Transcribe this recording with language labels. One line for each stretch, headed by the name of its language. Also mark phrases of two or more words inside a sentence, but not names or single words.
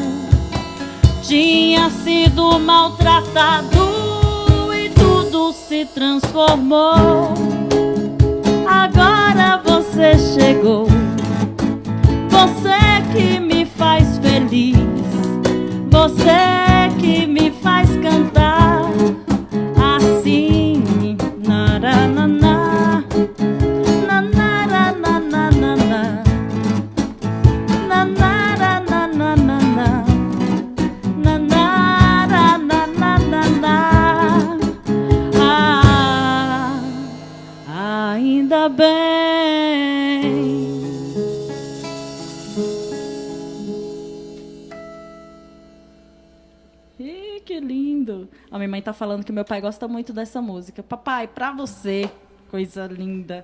Portuguese: Tinha sido maltratado e tudo se transformou. Agora você chegou, você que me faz feliz, você que me faz cantar. Assim, narananá, nanarananá, nanarananá, nanarananá. Ah, ainda bem. Ih, que lindo. A minha mãe tá falando que meu pai gosta muito dessa música. Papai, pra você, coisa linda.